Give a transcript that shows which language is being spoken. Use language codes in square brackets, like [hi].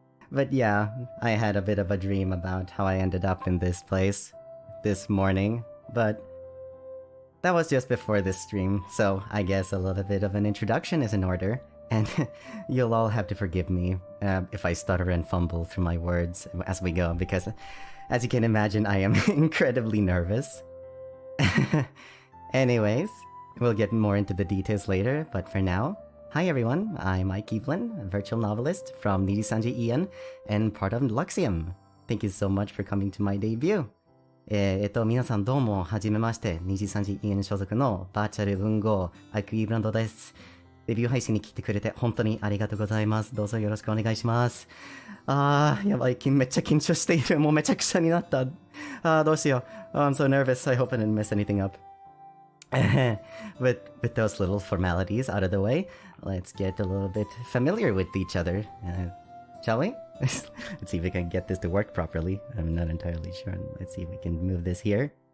[en] But yeah, I had a bit of a dream about how I ended up in this place this morning, but that was just before this stream, so I guess a little bit of an introduction is in order, and you'll all have to forgive me if I stutter and fumble through my words as we go, because as you can imagine, I am incredibly nervous. Anyways, we'll get more into the details later, but for now, hi everyone, I'm Ike Eveland, a virtual novelist from Nijisanji EN and part of LUXIEM. Thank you so much for coming to my debut. [ja] 皆さんどうもはじめまして、Nijisanji EN 所属のバーチャル文豪、Ike Eveland です。デビュー配信に来てくれて本当にありがとうございます。どうぞよろしくお願いします。やばい、めっちゃ緊張している。もうめちゃくちゃになった。どうしよう。 [en] I'm so nervous. I hope I didn't mess anything up. With those little formalities out of the way, let's get a little bit familiar with each other, shall we? Let's see if we can get this to work properly. I'm not entirely sure. Let's see if we can move this here.